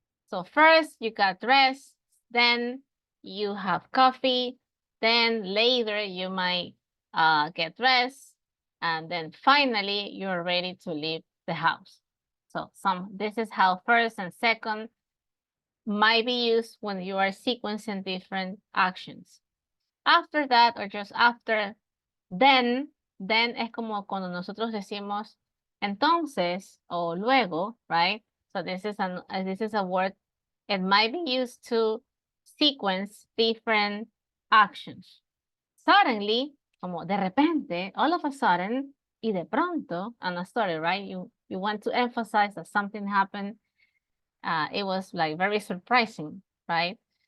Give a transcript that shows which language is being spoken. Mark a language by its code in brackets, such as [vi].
[en] So first you got dressed, then you have coffee, then later you might get dressed, and then finally you're ready to leave the house. So this is how first and second might be used when you are sequencing different actions. After that, or just after, then [es] es como cuando nosotros decimos entonces o luego, right? [en] So this is a word. It might be used to sequence different actions. Suddenly, [es] como de repente, [en] all of a sudden, [es] y de pronto, [en] on a story, right? You want to emphasize that something happened. It was like very surprising, right?